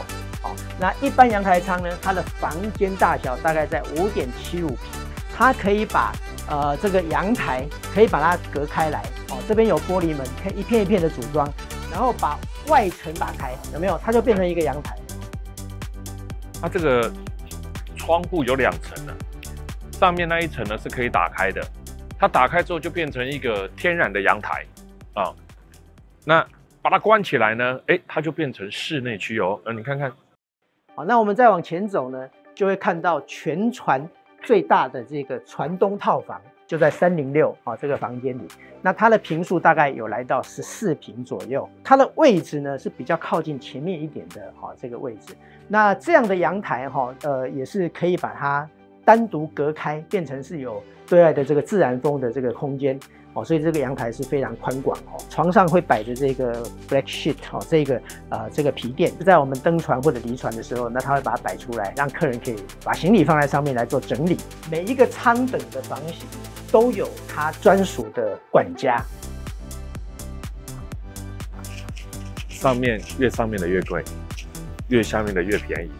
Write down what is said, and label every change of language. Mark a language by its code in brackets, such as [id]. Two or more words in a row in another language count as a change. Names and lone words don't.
[zh] 那一般陽台艙呢，它的房間大小大概在5.75平，它可以把這個陽台可以把它隔開來，這邊有玻璃門，可以一片一片的組裝，然後把外層打開，有沒有？它就變成一個陽台。它這個窗戶有2層的，上面那一層呢是可以打開的，它打開之後就變成一個天然的陽台啊。那把它關起來呢，它就變成室內區哦。你看看。好，那我們再往前走呢，就會看到全船最大的這個船東套房就在306這個房間裡，那它的坪數大概有來到14坪左右，它的位置呢是比較靠近前面一點的這個位置。那這樣的陽台也是可以把它單獨隔開，變成是有對外的這個自然風的這個空間。所以這個陽台是非常寬廣哦。床上會擺着這個 [en] black sheet [zh] 這個皮墊，在我們登船或者離船的時候，那他會把它擺出來，讓客人可以把行李放在上面來做整理。每一個艙等的房型都有它專屬的管家。上面越上面的越貴，越下面的越便宜。